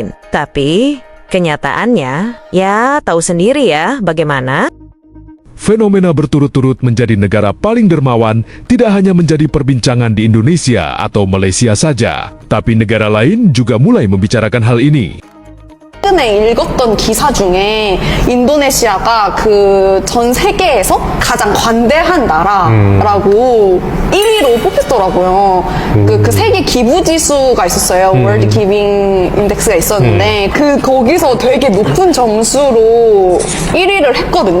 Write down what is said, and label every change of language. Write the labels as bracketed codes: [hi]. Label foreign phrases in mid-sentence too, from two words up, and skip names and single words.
[id] Tapi, kenyataannya, ya tahu sendiri ya bagaimana. Fenomena berturut-turut menjadi negara paling dermawan tidak hanya menjadi perbincangan di Indonesia atau Malaysia saja, tapi negara lain juga mulai membicarakan hal ini. [ko] 최근에 읽었던 기사 중에 인도네시아가 그 전 세계에서 가장 관대한 나라라고 1위로 뽑혔더라고요. 그 세계 기부 지수가 있었어요. 월드 기빙 인덱스가 있었는데 거기서 되게 높은 점수로 1위를 했거든요.